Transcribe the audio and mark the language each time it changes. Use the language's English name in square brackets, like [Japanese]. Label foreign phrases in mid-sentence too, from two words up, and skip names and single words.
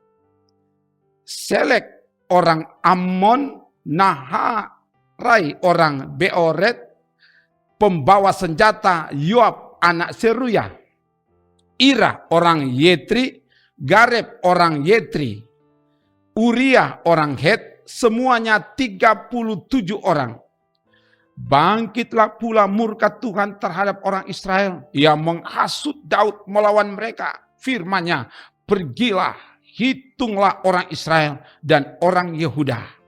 [Indonesian] Selek orang Ammon, Naharai orang Beoret, pembawa senjata Yoab anak Seruya, Ira orang Yetri, Gareb orang Yetri, Uriah orang Het, semuanya 37 orang. Bangkitlah pula murka Tuhan terhadap orang Israel. Ia menghasut Daud melawan mereka. Firman-Nya, pergilah, hitunglah orang Israel dan orang Yehuda.